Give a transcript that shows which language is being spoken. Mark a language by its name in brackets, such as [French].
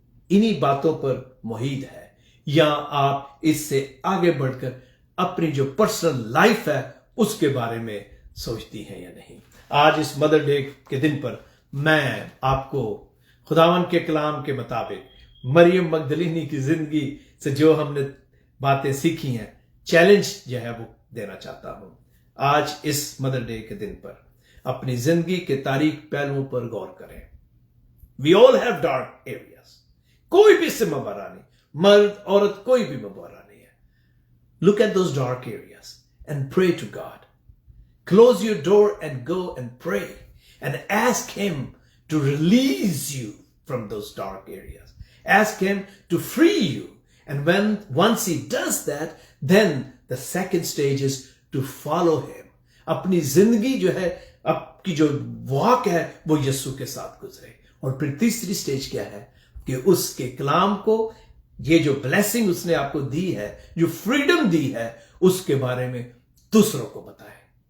[Urdu] انہی باتوں پر محیط ہے، یا آپ اس سے آگے بڑھ کر اپنی جو پرسنل لائف ہے اس کے بارے میں سوچتی ہیں یا نہیں؟ آج اس مدر ڈے کے دن پر میں آپ کو خداوند کے کلام کے مطابق مریم مگدلینی کی زندگی سے جو ہم نے باتیں سیکھی ہیں، چیلنج جو ہے وہ دینا چاہتا ہوں. آج اس مدر ڈے کے دن پر اپنی زندگی کے تاریک پہلوؤں پر غور کریں. [English] We all have dark areas. [Urdu] کوئی بھی اس سے مبرا نہیں، مرد عورت کوئی بھی مبرا نہیں ہے. [English] Look at those dark areas and pray to God. Close your door and go and pray and ask Him to release you from those dark areas. Ask Him to free you. And once He does that, then the second stage is to follow Him. [Urdu] اپنی زندگی جو ہے، آپ کی جو walk ہے وہ یسوع کے ساتھ گزرے. اور پھر تیسری سٹیج کیا ہے کہ اس کے کلام کو، یہ جو بلیسنگ اس نے آپ کو دی ہے، جو فریڈم دی ہے، اس کے بارے میں دوسروں کو بتائیں.